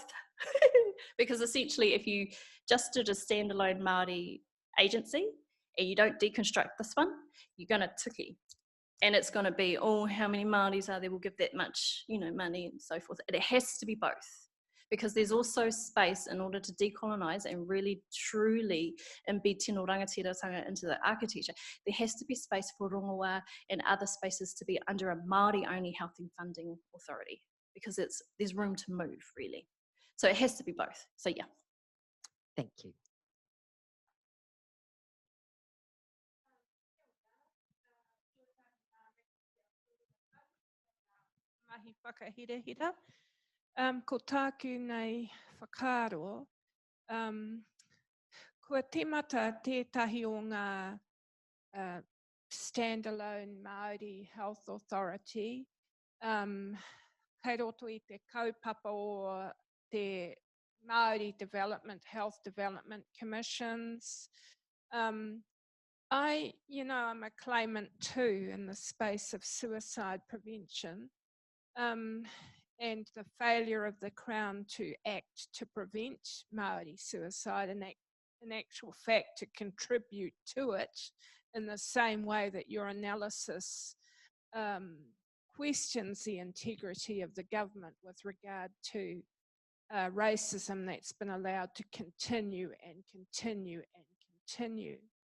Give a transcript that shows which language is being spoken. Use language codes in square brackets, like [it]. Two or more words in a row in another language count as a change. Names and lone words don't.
[en] Because essentially, if you just did a standalone Māori agency and you don't deconstruct this one, you're going to tiki. And it's going to be, oh, how many Māoris are there? We'll give that much, money and so forth. And it has to be both, because there's also space in order to decolonise and really, truly embed [mi] tino rangatiratanga [en] into the architecture. There has to be space for rongoa and other spaces to be under a Māori-only health and funding authority, because there's room to move, really. So it has to be both. So, yeah. Thank you. [mi] Mahi whakahirehira. Ko tāku nei whakaaro, kua temata tētahi o ngā [en] standalone Māori Health Authority, [mi] kei roto I te kaupapa o te Māori Health Development Commissions. [en] I'm a claimant too in the space of suicide prevention. And the failure of the Crown to act to prevent Māori suicide and in actual fact to contribute to it in the same way that your analysis questions the integrity of the government with regard to racism that's been allowed to continue and continue and continue.